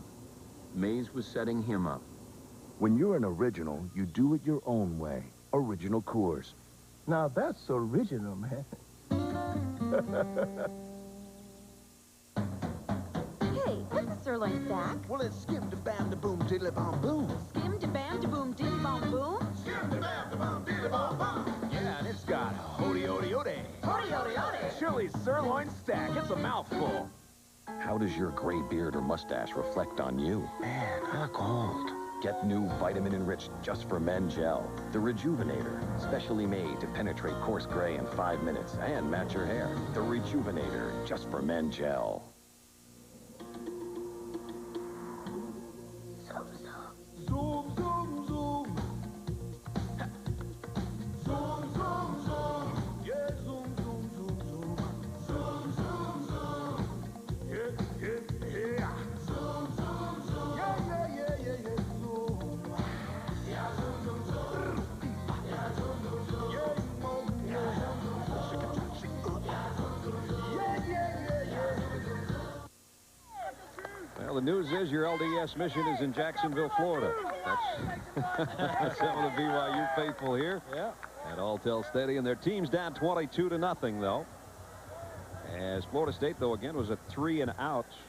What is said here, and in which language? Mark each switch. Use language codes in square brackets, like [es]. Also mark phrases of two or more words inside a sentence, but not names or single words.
[en] Mays was setting him up. When you're an original, you do it your own way. Original Coors. Now that's original, man. Hey, what's a sirloin stack? Well, it's skim-da-bam-da-boom, diddly-bom-boom. Skim-da-bam-da-boom, diddly-bom-boom? Skim-da-bam-da-boom, diddly-bom-boom. Yeah, and it's got hody-ody-ody. Hody-ody-ody. Chili sirloin stack. It's a mouthful. How does your gray beard or mustache reflect on you? Man, I look old. Get new vitamin-enriched Just for Men gel, the Rejuvenator, specially made to penetrate coarse gray in 5 minutes and match your hair. The Rejuvenator, Just for Men gel. Zoom, zoom, zoom. Zoom, zoom, zoom. Yeah, zoom, zoom, zoom, zoom. Zoom, zoom, zoom. Yeah, yeah, yeah. Zoom, zoom, zoom. Yeah, yeah, yeah, yeah, yeah. Zoom. Yeah, zoom, zoom, zoom. Yeah, zoom, zoom, zoom. Yeah, zoom, yeah, yeah, yeah. Well, the news is your LDS mission is in Jacksonville, Florida. That's some of the BYU faithful here at Alltel Stadium. Their team's down 22-0, though. As Florida State, though, again, was a 3-and-out.